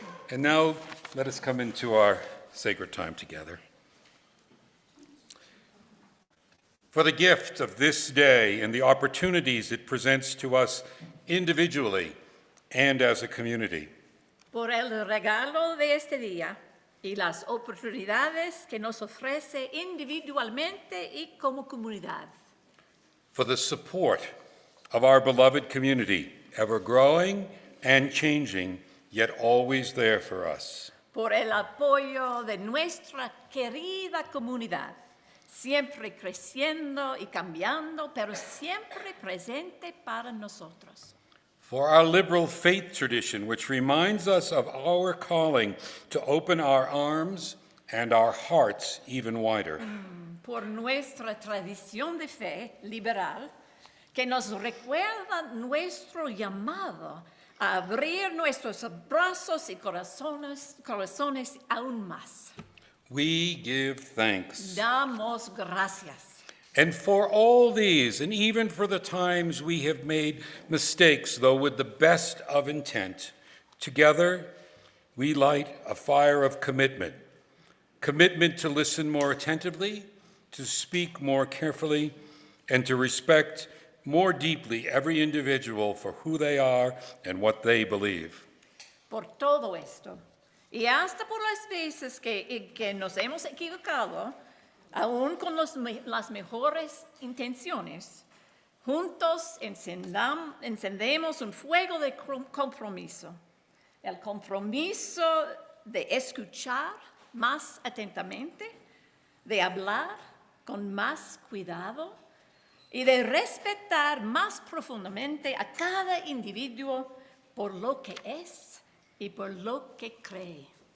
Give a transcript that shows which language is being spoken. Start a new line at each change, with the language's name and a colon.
English: And now, let us come into our sacred time together. For the gift of this day and the opportunities it presents to us individually and as a community.
Spanish: Por el regalo de este día y las oportunidades que nos ofrece individualmente y como comunidad.
English: For the support of our beloved community, ever growing and changing, yet always there for us.
Spanish: Por el apoyo de nuestra querida comunidad, siempre creciendo y cambiando, pero siempre presente para nosotros.
English: For our liberal faith tradition, which reminds us of our calling to open our arms and our hearts even wider.
Spanish: Por nuestra tradición de fe liberal, que nos recuerda nuestro llamado a abrir nuestros brazos y corazones aún más.
English: We give thanks.
Spanish: Damos gracias.
English: And for all these, and even for the times we have made mistakes, though with the best of intent, together we light a fire of commitment. Commitment to listen more attentively, to speak more carefully, and to respect more deeply every individual for who they are and what they believe.
Spanish: Por todo esto, y hasta por las veces que nos hemos equivocado, aún con las mejores intenciones, juntos encendemos un fuego de compromiso. El compromiso de escuchar más atentamente, de hablar con más cuidado y de respetar más profundamente a cada individuo por lo que es y por lo que cree.